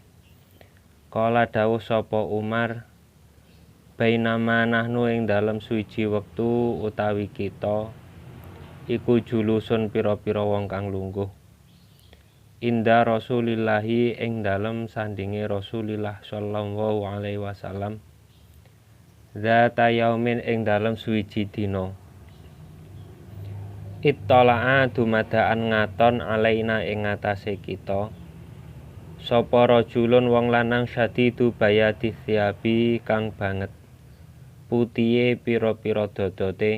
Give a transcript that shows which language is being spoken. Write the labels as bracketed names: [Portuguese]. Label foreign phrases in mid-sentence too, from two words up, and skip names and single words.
[Javanese] Kala dawuh sapa Umar, [Arabic] بينما نحن [Javanese] ing dalem suwiji wektu utawi kita iku julusun pira-pira wong kang lungguh. [Arabic] عند رسول الله [Javanese] ing dalem sandinge Rasulillah [Arabic] صلى الله عليه وسلم. ذات يوم [Javanese] ing dalem suwiji dina. Ittala'a dumadaan ngaton alaina ing ngatasé kita. Sapa rajulun wong lanang [Arabic] شديد بياض الثياب [Javanese] kang banget putihe pira-pira dodote.